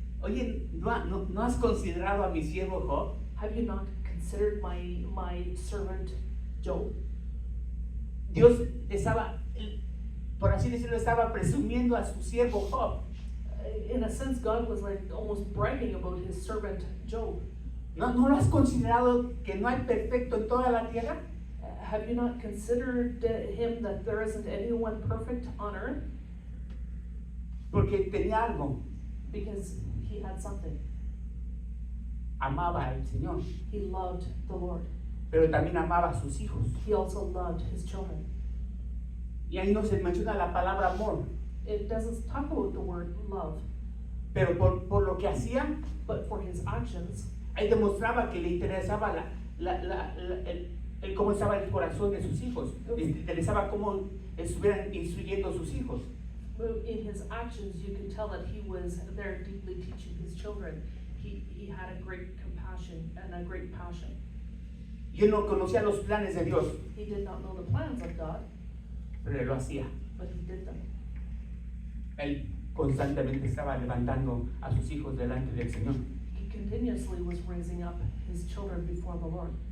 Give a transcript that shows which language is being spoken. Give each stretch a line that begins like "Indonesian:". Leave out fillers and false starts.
Spanish: oye, ¿no has considerado a mi siervo Job?
English: have you not considered my servant Job?
Spanish: Dios estaba, por así decirlo, estaba presumiendo a su siervo Job.
English: In a sense, God was like almost bragging about his servant Job.
Spanish: ¿No lo has considerado que no hay perfecto en toda la tierra?
English: Have you not considered him that there isn't anyone perfect on earth?
Spanish: Porque tenía algo,
English: Because he had something.
Spanish: amaba al Señor,
English: He loved the Lord.
Spanish: pero también amaba a sus hijos.
English: He also loved his children.
Spanish: Y ahí no se menciona la palabra amor,
English: It doesn't talk about the word love,
Spanish: pero por lo que hacía,
English: but for his actions,
Spanish: ahí demostraba que le interesaba el cómo estaba el corazón de sus hijos, le interesaba cómo estuvieran instruyendo a sus hijos.
English: in his actions, you can tell that he was there deeply teaching his children. He had a great compassion and a great passion.
Spanish: Y él no conocía los planes de Dios,
English: He did not know the plans of God,
Spanish: pero él lo hacía.
English: but he did them.
Spanish: Él constantemente estaba levantando a sus hijos delante del Señor.
English: He continuously was raising up his children before the Lord.